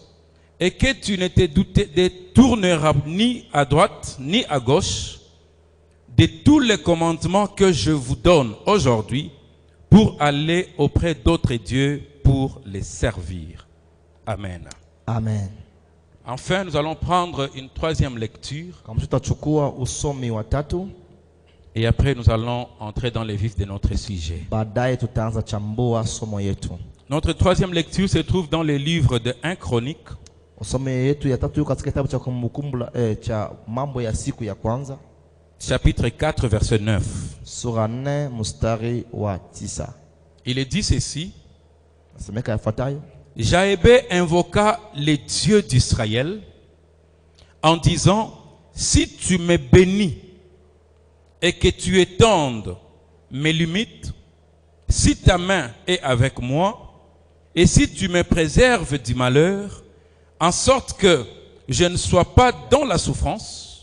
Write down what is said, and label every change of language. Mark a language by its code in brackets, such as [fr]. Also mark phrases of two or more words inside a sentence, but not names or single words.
[fr] Et que tu ne te détourneras ni à droite ni à gauche de tous les commandements que je vous donne aujourd'hui pour aller auprès d'autres dieux pour les servir. Amen. Amen. Enfin, nous allons prendre une troisième lecture [sw] Tutachukua usomi wa tatu. [fr] et après nous allons entrer dans les vifs de notre sujet. [sw] Baadaye tutaanza chambua somo yetu. [fr] Notre troisième lecture se trouve dans le livre de 1 Chronique, [sw] Usomi yetu ya tatu katika kitabu cha Kumbukumbu cha mambo ya siku ya kwanza, [fr] chapitre 4, verset 9. [sw] sura 4 mstari wa 9. [fr] Il est dit ceci: [sw] Nasemeka yafuatayo: [fr] Jaébé invoqua les dieux d'Israël en disant: si tu me bénis et que tu étendes mes limites, si ta main est avec moi, et si tu me préserves du malheur, en sorte que je ne sois pas dans la souffrance.